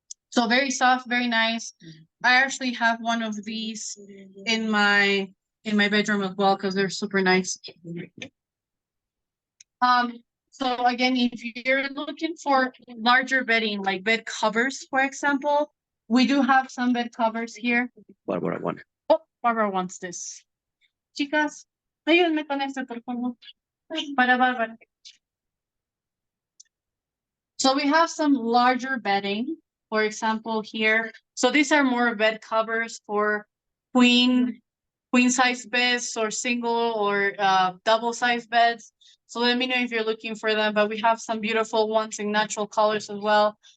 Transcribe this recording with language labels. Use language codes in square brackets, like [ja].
[en] So very soft, very nice. I actually have one of these in my bedroom as well because they're super nice. So again, if you're looking for larger bedding, like bed covers, for example, we do have some bed covers here. Barbara one. Oh, Barbara wants this. [es] Chicas, ayúdenme con esto, por favor. Para Barbara. [en] So we have some larger bedding, for example, here. So these are more bed covers for queen size beds or single or double size beds. So let me know if you're looking for them, but we have some beautiful ones in natural colors as well.